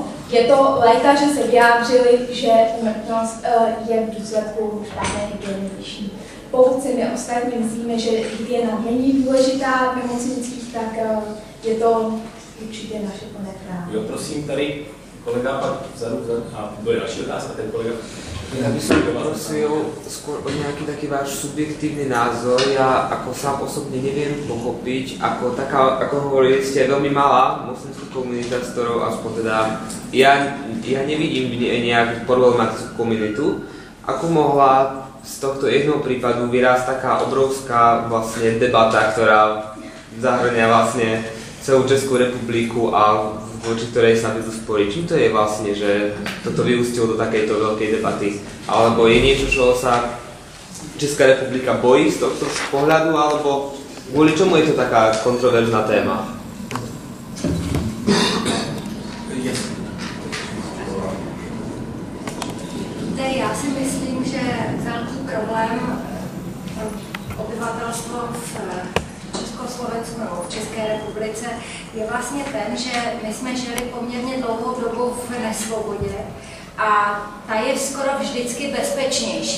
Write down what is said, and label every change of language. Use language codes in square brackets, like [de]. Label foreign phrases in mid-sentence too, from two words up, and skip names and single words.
[cs] Je to, lékaři se vyjádřili, že úmrtnost je v důsledku špatné hygieny vyšší. Pokud si my ostatní myslíme, že hygiena není důležitá v nemocnicích, tak je to určitě naše plné právo. Jo, prosím, tady kolega pak vzadu, a bude další otázka, ten kolega. [sk] Ja by som prosil skôr o nejaký taký váš subjektívny názor. Ja ako sám osobne neviem pochopiť, ako taká, ako hovorili ste, veľmi malá moslimská komunita, s ktorou aspoň teda ja nevidím nejakú problematickú komunitu, ako mohla z tohto jednoho prípadu vyrásť taká obrovská vlastne debata, ktorá zahrňa vlastne celú Českú republiku a voči ktorej sa vedú spory. Čím to je vlastne, že toto vyústilo do takejto veľkej debaty? Alebo je niečo, čo sa Česká republika bojí z tohto pohľadu, alebo kvôli čomu je to taká kontroverzná téma? [cs] Já si myslím, že velký problém obyvatelstvo v Československu nebo v České republice, je vlastně ten, že my jsme žili poměrně dlouhou dobu v nesvobodě a ta je skoro vždycky bezpečnější.